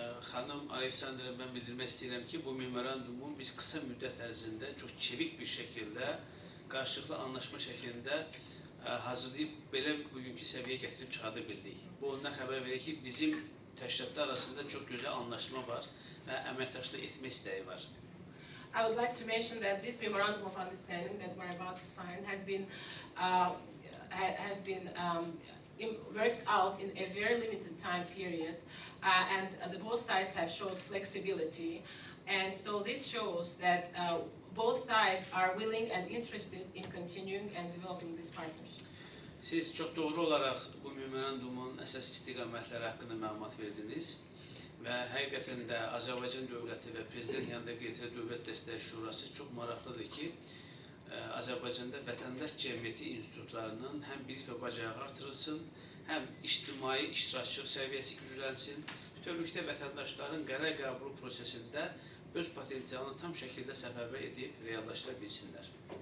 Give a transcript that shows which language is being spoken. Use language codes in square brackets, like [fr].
[az] Xanım Aleksandra, mən bildirmək istəyirəm ki, bu memorandumu biz qısa müddət ərzində çox çevik bir şəkildə, qarşılıqlı anlaşma şəklində hazırlayıb belə bugünkü səviyyəyə gətirib çıxarda bildik. Bu ondan xəbər verir ki, bizim təşkilatlar arasında çox gözəl anlaşma var və əməkdaşlıq etmə istəyi var. [en] I would like to mention that this memorandum of understanding that we're about to sign has been worked out in a very limited time period, and both sides have showed flexibility, and so this shows that both sides are willing and interested in continuing and developing this partnership. [az] Siz çox doğru olaraq bu memorandumun əsas istiqamətləri haqqında məlumat verdiniz və həqiqətən də Azərbaycan dövləti və prezident yanında qeyri dövlət dəstəyi şurası çox maraqlıdır ki, Azərbaycanda vətəndaş cəmiyyəti institutlarının həm bilik və bacarığı artırılsın, həm ictimai iştirakçılıq səviyyəsi güclənsin, bütövlükdə vətəndaşların qərar qəbulu prosesində öz potensialını tam şəkildə səfərbər edib reallaşdıra bilsinlər.